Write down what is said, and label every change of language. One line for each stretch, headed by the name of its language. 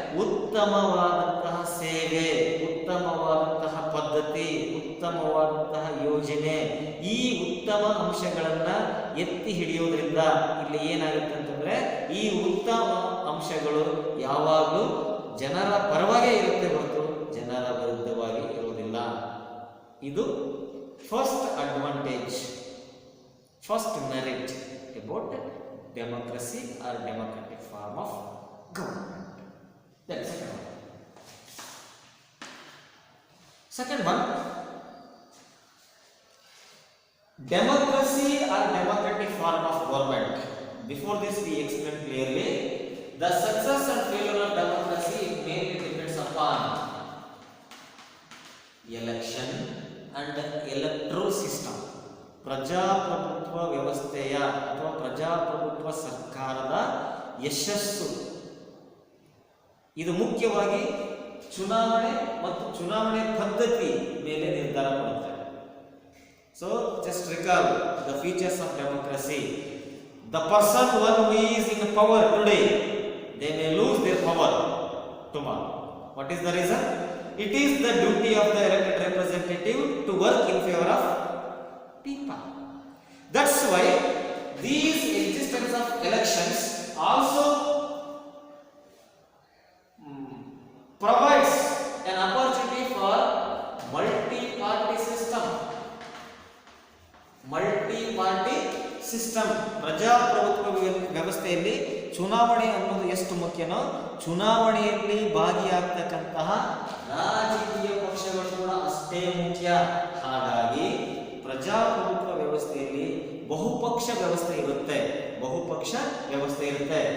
Kannada: ಉತ್ತಮವಾದಂತಹ ಸೇವೆ, ಉತ್ತಮವಾದಂತಹ ಪದ್ಧತಿ, ಉತ್ತಮವಾದಂತಹ ಯೋಜನೆ, ಈ ಉತ್ತಮ ಅಂಶಗಳನ್ನ ಎತ್ತಿ ಹಿಡಿಯೋದ್ರಿಂದ ಇಲ್ಲಿ ಏನಾಗುತ್ತೆ ಅಂತಂದ್ರೆ ಈ ಉತ್ತಮ ಅಂಶಗಳು ಯಾವಾಗಲೂ ಜನರ ಪರವಾಗೇ ಇರುತ್ತೆ ಹೊರತು ಜನರ ವಿರುದ್ಧವಾಗಿ ಇರುವುದಿಲ್ಲ.
English: ಇದು first advantage, first merit about democracy or democratic form of government. Then second one, democracy or democratic form of government. Before this we explained clearly the success and failure of democracy mainly depends upon election and electoral system.
Kannada: ಪ್ರಜಾಪ್ರಭುತ್ವ ವ್ಯವಸ್ಥೆಯ ಅಥವಾ ಪ್ರಜಾಪ್ರಭುತ್ವ ಸರ್ಕಾರದ ಯಶಸ್ಸು ಇದು ಮುಖ್ಯವಾಗಿ ಚುನಾವಣೆ ಮತ್ತು ಚುನಾವಣೆ ಪದ್ಧತಿ ಮೇಲೆ ನಿರ್ಧಾರ ಮಾಡುತ್ತೆ.
English: So just recall the features of democracy. The person one who is in power today they may lose their power tomorrow. What is the reason? It is the duty of the elected representative to work in favor of people. That's why these existence of elections also provides an opportunity for multi-party system. Multi-party system.
Kannada: ಪ್ರಜಾಪ್ರಭುತ್ವ ವ್ಯವಸ್ಥೆಯಲ್ಲಿ ಚುನಾವಣೆ ಅನ್ನೋದು ಎಷ್ಟು ಮುಖ್ಯನೋ ಚುನಾವಣೆಯಲ್ಲಿ ಭಾಗಿಯಾಗ್ತಕ್ಕಂತಹ ರಾಜಕೀಯ ಪಕ್ಷಗಳು ಕೂಡ ಅಷ್ಟೇ ಮುಖ್ಯ. ಹಾಗಾಗಿ ಪ್ರಜಾಪ್ರಭುತ್ವ ವ್ಯವಸ್ಥೆಯಲ್ಲಿ ಬಹುಪಕ್ಷ ವ್ಯವಸ್ಥೆ ಇರುತ್ತೆ, ಬಹುಪಕ್ಷ ವ್ಯವಸ್ಥೆ ಇರುತ್ತೆ.